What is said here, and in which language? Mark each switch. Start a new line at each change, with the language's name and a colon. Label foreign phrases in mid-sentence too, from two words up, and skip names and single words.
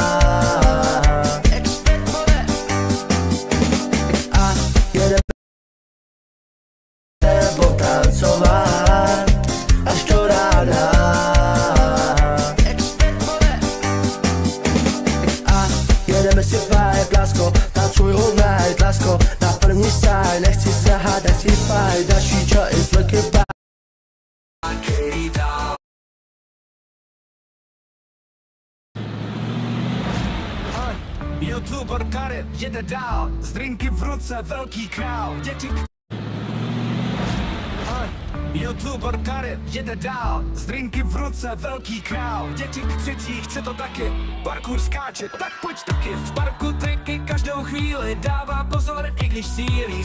Czech: A jedeme s tebou tancovat až do rána. A jedeme si vibe, lásko, tancuj
English: all night,
Czech: lásko. Na první side, nechci se hádat, chci fight.
English: That future is looking back. YouTuber Karet jede dál, z drinky v ruce velký král, děti. YouTuber Karet jede dál, z drinky v ruce velký král, děti k třetí, chce to taky, parkour skáče, tak pojď taky. V parku triky každou chvíli, dává pozor, i když sílí.